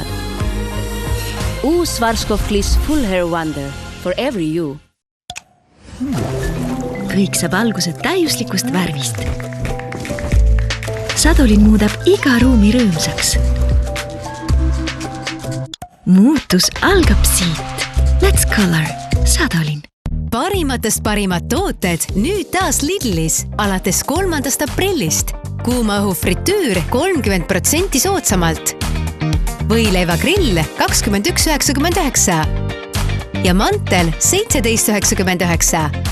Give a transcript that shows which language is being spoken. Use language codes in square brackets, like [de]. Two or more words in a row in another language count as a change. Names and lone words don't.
[en] Uus Schwarzkopf Gliss Full Hair Wonder for every you. [et] Kõik saab alguse täiuslikust värvist. Sadolin muudab iga ruumi rõõmsaks. Muutus algab siit. [en] Let's color. Sadolin. [et] Parimatest parimad tooted nüüd taas Lidlis alates 3. aprillist. Kuumaõhu fritüür 30% soodsamalt. Võileiva grill 21,99 ja mantel 17,99.